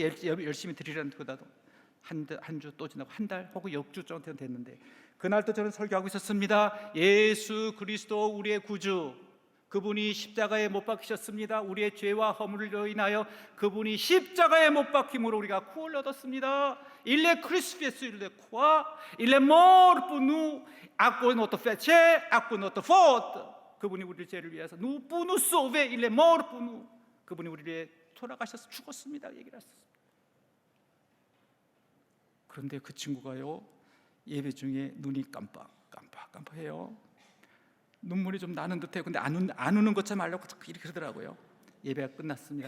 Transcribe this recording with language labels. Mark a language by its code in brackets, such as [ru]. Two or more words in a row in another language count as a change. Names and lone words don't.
[ko] 열심히 드리라는 거다도 한 주 또 지나고 한 달 혹은 6주 정도 됐는데 그날도 저는 설교하고 있었습니다. 예수 그리스도 우리의 구주, 그분이 십자가에 못 박히셨습니다. 우리의 죄와 허물로 인하여 그분이 십자가에 못 박힘으로 우리가 구원을 얻었습니다. [fr] Il est crucifié sur la croix, il est mort pour nous, à cause de notre péché, à cause de notre faute. [ko] 그분이 우리의 죄를 위해서 [fr] nous pour nous sauver, il est mort pour nous. [ko] 그분이 우리를 위해 돌아가셔서 죽었습니다. 얘기를 했습니다. 그런데 그 친구가요, 예배 중에 눈이 깜빡해요. 눈물이 좀 나는 듯해요. 근데 안 우는 것 좀 하려고 이렇게 그러더라고요. 예배가 끝났습니다.